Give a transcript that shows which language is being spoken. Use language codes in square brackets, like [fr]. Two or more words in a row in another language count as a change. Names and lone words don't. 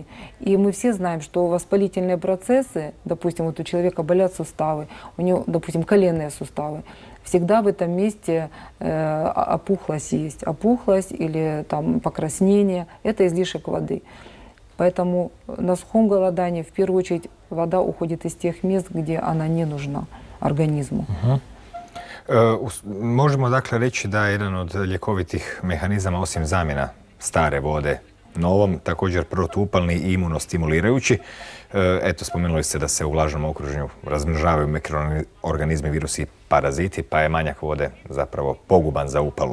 [ru] И мы все знаем, что воспалительные процессы, допустим, вот у человека болят суставы, у него, допустим, коленные суставы, всегда в этом месте опухлость есть. Опухлость или там покраснение – это излишек воды. Поэтому на сухом голодании в первую очередь вода уходит из тех мест, где она не нужна организму. [hr] Možemo dakle reći da je jedan od ljekovitih mehanizama, osim zamjena stare vode novom, također protuupalni i imunostimulirajući. Eto, spomenuli ste da se u vlažnom okruženju razmnožavaju mikroorganizmi, virusi i paraziti, pa je manjak vode zapravo poguban za upalu.